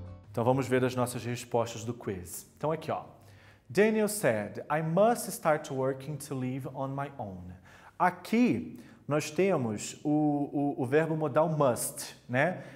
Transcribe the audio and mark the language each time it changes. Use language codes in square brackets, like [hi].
[pt] Então vamos ver as nossas respostas do quiz. Então aqui, ó. [en] Daniel said, I must start working to live on my own. [pt] Aqui nós temos o verbo modal must, né?